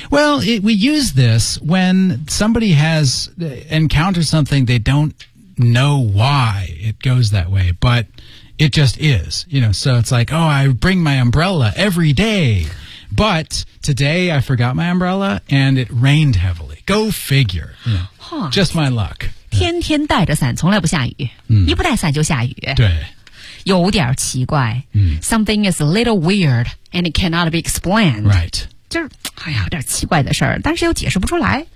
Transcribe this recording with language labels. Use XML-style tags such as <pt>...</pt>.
<en>Well, we use this when somebody has encountered something they don't know why it goes that way, but... It just is, you know, so it's like, oh, I bring my umbrella every day, but today I forgot my umbrella and it rained heavily. Go figure. You know, just my luck.</en> <zh>天天带着伞从来不下雨、一不带伞就下雨。对。有点奇怪。</zh> <en>Something is a little weird and it cannot be explained. Right.</en> <zh>就是有点奇怪的事儿但是又解释不出来。</zh>